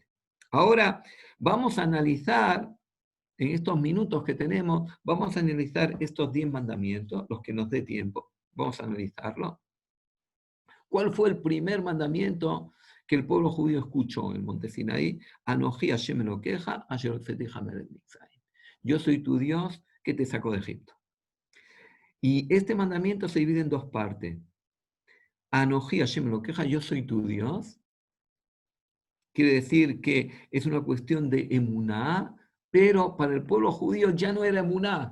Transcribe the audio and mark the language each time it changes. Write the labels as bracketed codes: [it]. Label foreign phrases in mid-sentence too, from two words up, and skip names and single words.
[es] Ahora vamos a analizar, en estos minutos que tenemos, vamos a analizar estos 10 mandamientos, los que nos dé tiempo. Vamos a analizarlo. ¿Cuál fue el primer mandamiento que el pueblo judío escuchó en el monte Sinaí? [he] אנכי השם אלהיך, אשר הוצאתיך מארץ מצרים. [es] Yo soy tu Dios que te sacó de Egipto. Y este mandamiento se divide en dos partes. [he] אנכי השם אלהיך, [es] yo soy tu Dios. Quiere decir que es una cuestión de emuná, pero para el pueblo judío ya no era emuná.